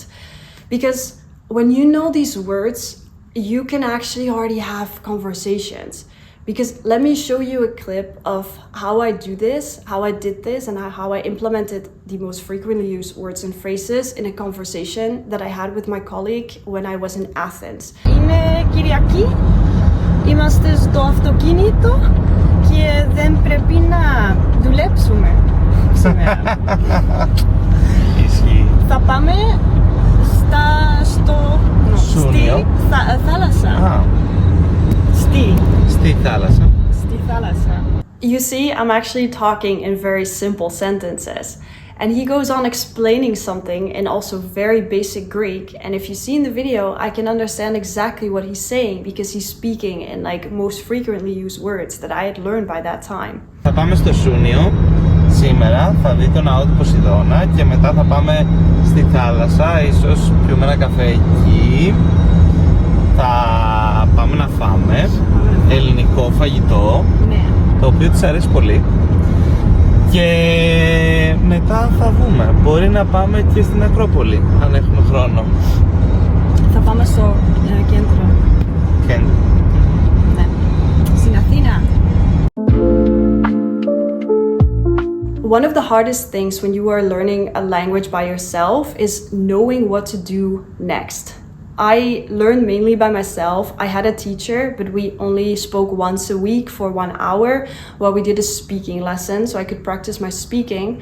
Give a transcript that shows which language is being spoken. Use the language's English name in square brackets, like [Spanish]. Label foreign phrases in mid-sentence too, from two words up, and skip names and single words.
[English] Because when you know these words, you can actually already have conversations. Because let me show you a clip of how I do this, how I did this, and how I implemented the most frequently used words and phrases in a conversation that I had with my colleague when I was in Athens. [Greek] Είναι Κυριακή, είμαστε στο αυτοκίνητο και δεν πρέπει να δουλέψουμε σήμερα. Ισχύει. Θα πάμε στη θάλασσα. Στη θάλασσα. Στη θάλασσα. [English] You see, I'm actually talking in very simple sentences. And he goes on explaining something in also very basic Greek. And if you see in the video, I can understand exactly what he's saying because he's speaking in like most frequently used words that I had learned by that time. [Greek] Θα πάμε στο Σούνιο σήμερα, θα δει το ναό του Ποσειδώνα και μετά θα πάμε στη θάλασσα, ίσως πιούμε ένα καφέ εκεί. Θα πάμε να φάμε ελληνικό φαγητό, το οποίο της αρέσει πολύ. Και μετά θα δούμε. Μπορεί να πάμε και στην Ακρόπολη, αν έχουμε χρόνο. Θα πάμε στο κέντρο. Κέντρο. Ναι. Στην Αθήνα. [English] One of the hardest things when you are learning a language by yourself is knowing what to do next. I learned mainly by myself. I had a teacher, but we only spoke once a week for 1 hour while we did a speaking lesson, so I could practice my speaking.